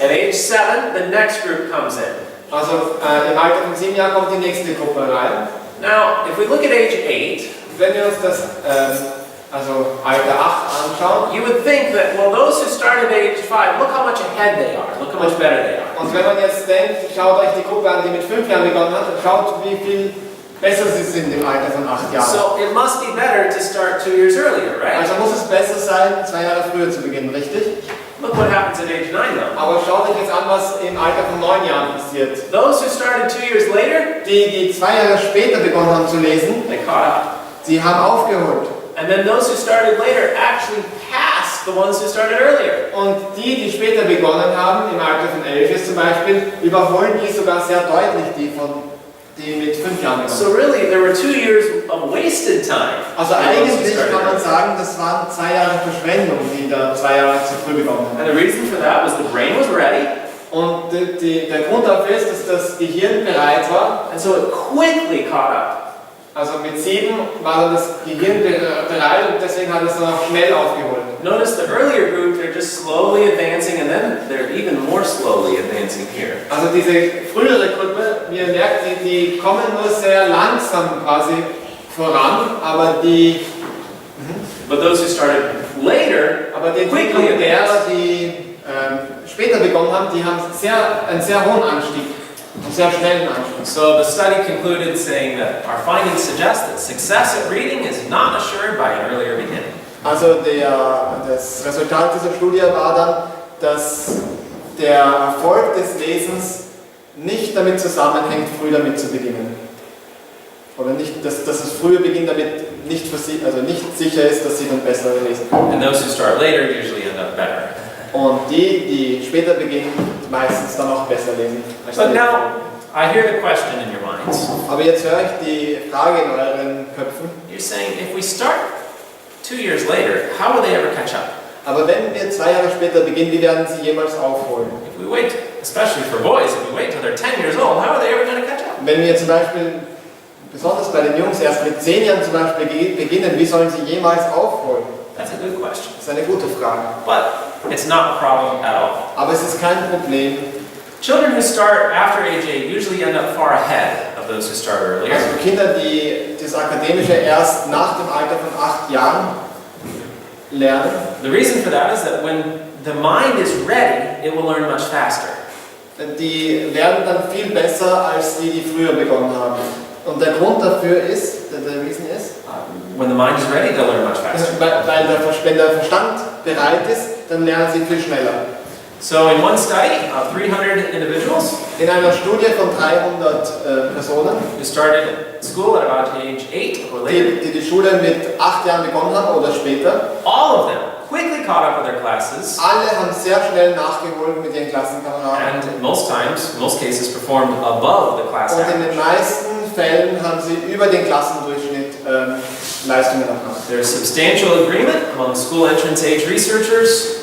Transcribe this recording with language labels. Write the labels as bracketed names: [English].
[English] At age 7, the next group comes in. [German] Also im Alter von 7 Jahren kommt die nächste Gruppe rein. [English] Now, if we look at age 8, [German] Wenn wir uns das Alter 8 anschauen, [English] you would think that, well, those who started at age 5, look how much ahead they are. Look how much better they are. [German] und wenn man jetzt denkt, schaut euch die Gruppe an, die mit 5 Jahren begonnen hat, und schaut, wie viel besser sie sind im Alter von 8 Jahren. [English] So it must be better to start 2 years earlier, right? [German] Also muss es besser sein, 2 Jahre früher zu beginnen, richtig? [English] Look what happens at age 9, though. [German] Aber schaut euch jetzt an, was im Alter von 9 Jahren passiert. [English] Those who started 2 years later, [German] Die 2 Jahre später begonnen haben zu lesen, [English] they caught up. [German] sie haben aufgeholt. [English] And then those who started later actually passed the ones who started earlier. [German] Und die später begonnen haben, im Alter von 11 jetzt zum Beispiel, überholen die sogar sehr deutlich die die mit 5 Jahren begonnen [English] So really, there were 2 years of wasted time. [German] Also [English] for those who [German] eigentlich [English] started [German] kann man [English] early. [German] sagen, das waren 2 Jahre Verschwendung, die da 2 Jahre zu früh begonnen haben. [English] And the reason for that was the brain was ready, [German] Und der Grund dafür ist, dass das Gehirn bereit war. [English] and so it quickly caught up. [German] Also mit 7 war dann das Gehirn bereit und deswegen hat es dann auch schnell aufgeholt. [English] Notice the earlier group, they're just slowly advancing, and then they're even more slowly advancing here. [German] Also diese frühere Gruppe, wie ihr merkt, die kommen nur sehr langsam quasi voran, aber die [English] But those who started later, [German] die Entwicklung derer, die später begonnen haben, die haben einen sehr hohen Anstieg, einen sehr schnellen Anstieg. [English] so the study concluded saying that our findings suggest that success at reading is not assured by an earlier beginning. [German] Also das Resultat dieser Studie war dann, dass der Erfolg des Lesens nicht damit zusammenhängt, früh damit zu beginnen. Oder nicht, dass das frühe Beginn damit nicht sicher ist, dass sie dann besser lesen können. [English] And those who start later usually end up better. [German] Und die später beginnen, meistens dann auch besser lesen. [English] But now, I hear the question in your minds. [German] Aber jetzt höre ich die Frage in euren Köpfen. [English] You're saying, if we start 2 years later, how will they ever catch up? [German] Aber wenn wir 2 Jahre später beginnen, wie werden sie jemals aufholen? [English] If we wait, especially for boys, if we wait till they're 10 years old, how are they ever going to catch up? [German] Wenn wir zum Beispiel, besonders bei den Jungs, erst mit 10 Jahren zum Beispiel beginnen, wie sollen sie jemals aufholen? [English] That's a good question. [German] Das ist eine gute Frage. [English] But it's not a problem at all. [German] Aber es ist kein Problem. [English] Children who start after age 8 usually end up far ahead of those who start earlier. [German] Also Kinder, die das Akademische erst nach dem Alter von 8 Jahren lernen. [English] The reason for that is that when the mind is ready, it will learn much faster. [German] Die lernen dann viel besser als die früher begonnen haben. Und der Grund dafür ist, der Reason ist, [English] When the mind is ready, they'll learn much faster. [German] weil wenn der Verstand bereit ist, dann lernen sie viel schneller. [English] So in one study of 300 individuals [German] In einer Studie von 300 Personen, [English] who started school at about age 8 or later, [German] die Schule mit 8 Jahren begonnen haben oder später, [English] all of them quickly caught up with their classes [German] alle haben sehr schnell nachgeholt mit ihren Klassenkameraden. [English] and most cases performed above the class [German] Und in den [English] average. [German] meisten Fällen haben sie über den Klassendurchschnitt Leistungen erbracht. [English] There's substantial agreement among school entrance age researchers